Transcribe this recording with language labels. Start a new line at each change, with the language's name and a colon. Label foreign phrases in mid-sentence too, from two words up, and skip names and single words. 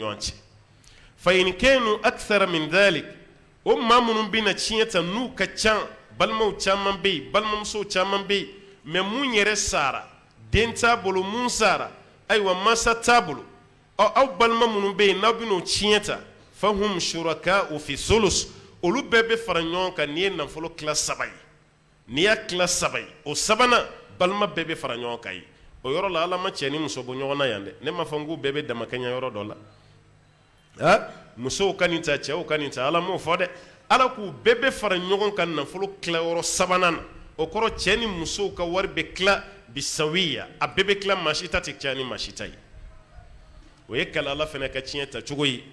Bambara: ɲɔgɔn cɛ fa
Arabic: فإن كانوا أكثر من ذلك
Bambara: o maa minnu bɛna tiɲɛ ta n'u ka can balimaw caman bɛ yen balimamusow caman bɛ yen mais mun yɛrɛ sara den t'a bolo mun sara ayiwa masa t'a bolo aw balima minnu bɛ yen n'aw bɛn'o tiɲɛ ta
Arabic: فهم شركاء في الثلث
Bambara: olu bɛɛ bɛ fara ɲɔgɔn kan n'i ye nafolo tila 3 ye n'i y'a tila 3 ye o 3nan balima bɛɛ bɛ fara ɲɔgɔn kan ye o yɔrɔ la ala ma cɛ ni muso bɔ ɲɔgɔn na yan dɛ ne ma fɔ n k'u bɛɛ bɛ damakɛɲɛ yɔrɔ dɔ la musow ka nin ta cɛw ka nin ta ala m'o fɔ dɛ ala k'u bɛɛ bɛ fara ɲɔgɔn kan nafolo tilayɔrɔ 3nan na o kɔrɔ cɛ ni musow ka wari bɛ tila bisawiya a bɛɛ bɛ tila maa si ta tɛ caya ni maa si ta ye o ye kala ala fana ka tiɲɛ ta cogo ye